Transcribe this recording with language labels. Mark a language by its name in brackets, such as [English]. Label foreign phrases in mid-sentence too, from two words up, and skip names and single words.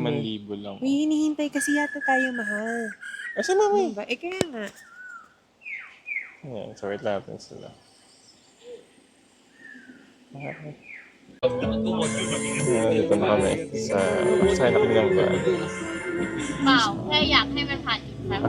[Filipino] kami. 5,000 lang. Uy, hinihintay kasi yata tayo, mahal. [Cebuano] Asa mami? [Filipino] Diba? Kaya nga. Ayan, so wait natin sila. Ayan, dito na kami. Sakay na kami ng van. [Thai] เปล่าแค่อยากให้มันผ่านจุดขายของ